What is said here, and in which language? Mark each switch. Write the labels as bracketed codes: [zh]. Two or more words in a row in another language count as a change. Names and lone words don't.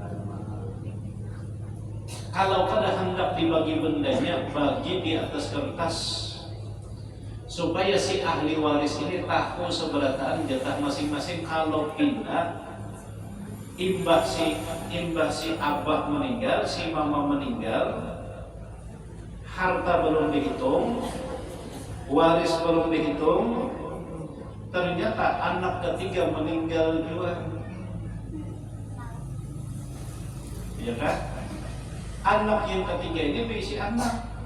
[bjn] Kalau kada hendak dibagi bendanya, bagi di atas kertas supaya si ahli waris ini tahu seberataan jatah masing-masing. Kalau pindah imbah si abah meninggal, si mama meninggal, harta belum dihitung, waris belum dihitung, ternyata anak ketiga meninggal juga, ya kan? [id] Anak yang ketiga ini berisi anak.